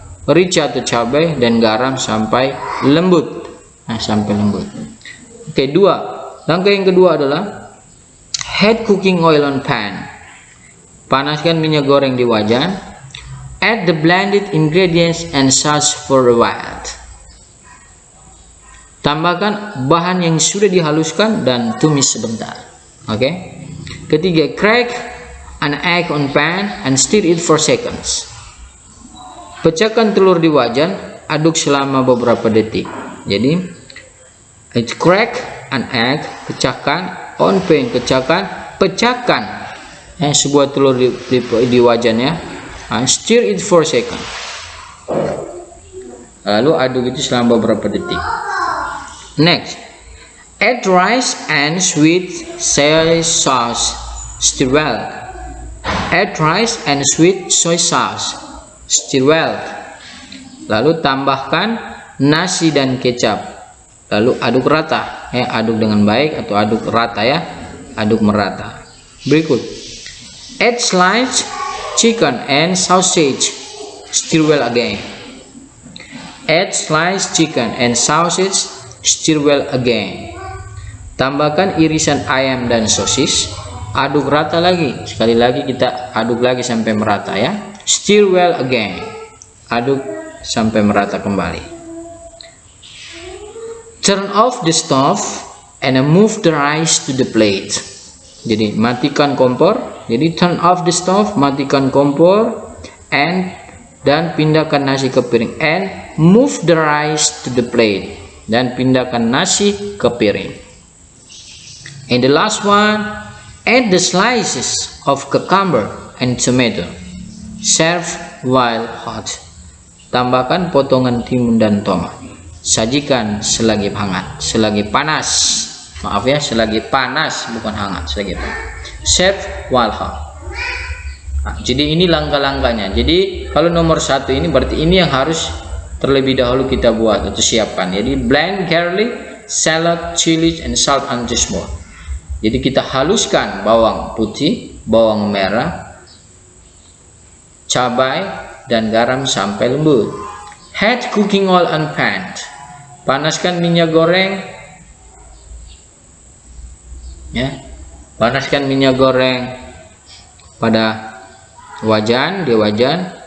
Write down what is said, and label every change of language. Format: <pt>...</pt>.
<id>Rica atau cabai dan garam sampai lembut. Sampai lembut. Oke, langkah yang kedua adalah</id> <en>heat cooking oil on pan.</en> <id>Panaskan minyak goreng di wajan.</id> <en>Add the blended ingredients and sauce for a while.</en> <id>Tambahkan bahan yang sudah dihaluskan dan tumis sebentar. Oke. Ketiga,</id> <en>crack an egg on pan and stir it for seconds.</en> <id>Pecahkan telur di wajan, aduk selama beberapa detik. Jadi,</id> <en>crack an egg,</en> <id>pecahkan,</id> <en>on pan,</en> <id>pecahkan sebuah telur di wajan ya.</id> <en>Stir it for seconds.</en> <id>Lalu aduk itu selama beberapa detik.</id> <en>Next, add rice and sweet soy sauce. Stir well. Add rice and sweet soy sauce. Stir well.</en> <id>Lalu tambahkan nasi dan kecap. Lalu aduk rata. Aduk dengan baik atau aduk rata ya. Aduk merata. Berikut.</id> <en>Add sliced chicken and sausage. Stir well again. Add sliced chicken and sausage. Stir well again.</en> <id>Tambahkan irisan ayam dan sosis. Aduk rata lagi. Sekali lagi kita aduk lagi sampai merata ya.</id> <en>Stir well again.</en> <id>Aduk sampai merata kembali.</id> <en>Turn off the stove and move the rice to the plate.</en> <id>Jadi matikan kompor. Jadi</id> <en>turn off the stove,</en> <id>matikan kompor, dan pindahkan nasi ke piring.</id> <en>And move the rice to the plate.</en> <id>Dan pindahkan nasi ke piring.</id> <en>And the last one, add the slices of cucumber and tomato. Serve while hot.</en> <id>Tambahkan potongan timun dan tomat. Sajikan selagi hangat, selagi panas. Maaf ya, selagi panas, bukan hangat, selagi panas.</id> <en>Serve while hot.</en> <id>Jadi ini langkah-langkahnya. Jadi kalau nomor 1 ini berarti ini yang harus terlebih dahulu kita buat atau siapkan.</id> <en>Jadi blend garlic, shallot, chili, and salt until smooth.</en> <id>Jadi kita haluskan bawang putih, bawang merah, cabai dan garam sampai lembut.</id> <en>Heat cooking oil on pan.</en> <id>Panaskan minyak goreng. Ya. Panaskan minyak goreng pada wajan, di wajan.</id>